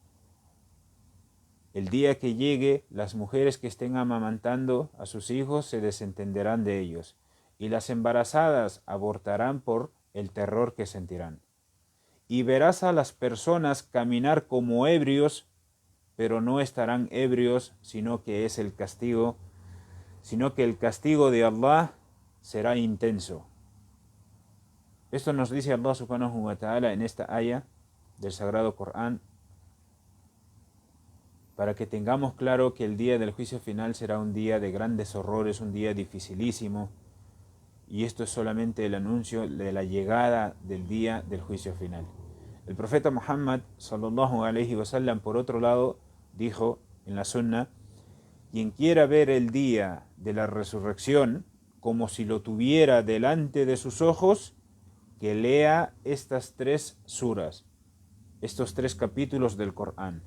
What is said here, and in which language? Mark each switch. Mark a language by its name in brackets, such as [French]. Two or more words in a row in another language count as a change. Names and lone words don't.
[Spanish] El día que llegue, las mujeres que estén amamantando a sus hijos se desentenderán de ellos, y las embarazadas abortarán por el terror que sentirán. Y verás a las personas caminar como ebrios, pero no estarán ebrios, sino que el castigo de Allah será intenso. Esto nos dice [Arabic] الله سبحانه وتعالى [Spanish] en esta aya del Sagrado Corán, para que tengamos claro que el día del juicio final será un día de grandes horrores, un día dificilísimo, y esto es solamente el anuncio de la llegada del día del juicio final. El profeta Muhammad [Arabic] صلى الله عليه وسلم, [Spanish] por otro lado, dijo en la sunna: quien quiera ver el día de la resurrección como si lo tuviera delante de sus ojos, que lea estas 3 suras, estos 3 capítulos del Corán.